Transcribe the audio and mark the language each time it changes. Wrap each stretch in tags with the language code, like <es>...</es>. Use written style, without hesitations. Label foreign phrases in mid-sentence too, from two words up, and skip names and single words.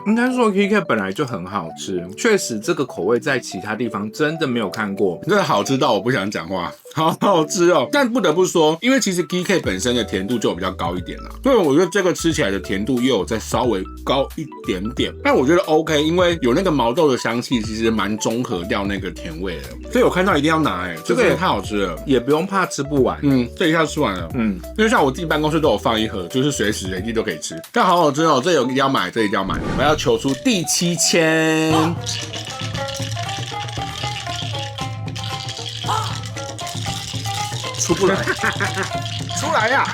<zh>應該說 KK 本來就很好吃，確實這個口味在其他地方真的沒有看過，真的好吃到我不想講話，好好吃哦。但不得不說，因為其實 KK 本身的甜度就比較高一點啦，所以我覺得這個吃起來的甜度又有再稍微高一點點。但我覺得 OK， 因為有那個毛豆的香氣，其實蠻中和掉那個甜味的。所以我看到一定要拿這個也太好吃了，也不用怕吃不完。這一下吃完了。因為像我自己辦公室都有放一盒，就是隨時隨地都可以吃。但好好吃哦，這一定要買，這一定要買。我要求出第7000。出不來，出來呀！</zh>